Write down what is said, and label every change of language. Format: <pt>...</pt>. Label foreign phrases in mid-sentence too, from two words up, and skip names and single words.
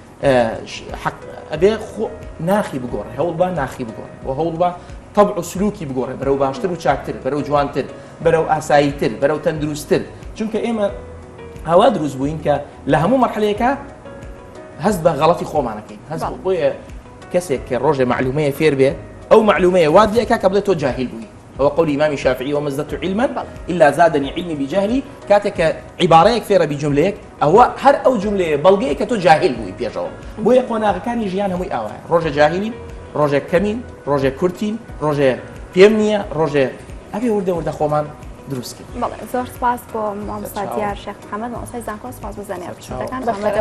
<ckb>ئەبێ ناخی بگۆڕێ هەوڵ با ناخی بگۆڕێ و هەوڵ با طبع و سلوکی بگۆڕێ بەرەو باشتر و چاکتر بەرەو جوانتر بەرەو ئاساییتر بەرەو تەندروستتر چونکە ئێمە هەوا دروست بووین کە لە هەموو مەرحلەیەکە هەست بە غەڵەتی خۆمانەکەین هەست بۆیە کەسێک کە ڕۆژێ معلومەیە فێر بێ ئەو معلومەیە واد لێکا کە بڵێت تۆ جاهیل بووی ئەوە قولی ئیمامی شافعی</ckb> <ar>وما ازددت علما إلا زادني علمي بجهلي</ar> <ckb>کاتێک کە عیبارەیەک فێرە بی جملەیەک ئەوە هەر ئەو جملەیە بەڵگەیە کە تۆ جاهیل بووی پێشەوە بۆیە قۆناغەکانی ژیان هەمووی ئاوایە ڕۆژێ جاهیلین ڕۆژێک کەمین ڕۆژێ کورتین ڕۆژێ پێم نییە ڕۆژێ ئەبێ وردە خۆمان دروستکرد زۆر سپاس بۆ مامۆستا دیار شێخ محەممەد مامۆستای زانکۆ سپاس بۆ زانیاری</ckb>